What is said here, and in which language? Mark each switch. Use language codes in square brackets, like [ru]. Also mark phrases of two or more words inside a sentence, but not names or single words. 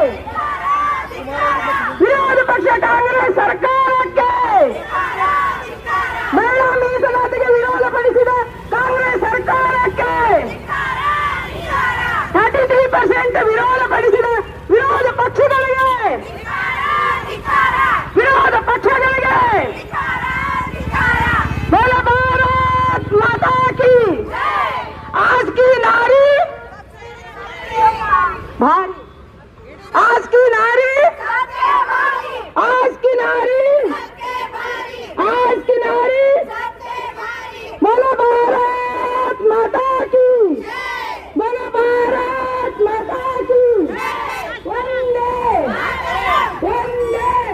[kn] ವಿರೋಧ ಪಕ್ಷ ಕಾಂಗ್ರೆಸ್ ಸರ್ಕಾರಕ್ಕೆ ಮಹಿಳಾ ಮೀಸಲಾತಿಗೆ ವಿರೋಧಪಡಿಸಿದ ಕಾಂಗ್ರೆಸ್ ಸರ್ಕಾರಕ್ಕೆ 33% ವಿರೋಧಪಡಿಸಿದ ವಿರೋಧ ಪಕ್ಷಗಳಿಗೆ ವಿರೋಧ ಪಕ್ಷಗಳಿಗೆ [hi] बोलो भारत माता की आज की नारी भारी आज की नारी आज की नारी आज की नारी बोलो भारत माता की बोलो भारत माता की वंदे वंदे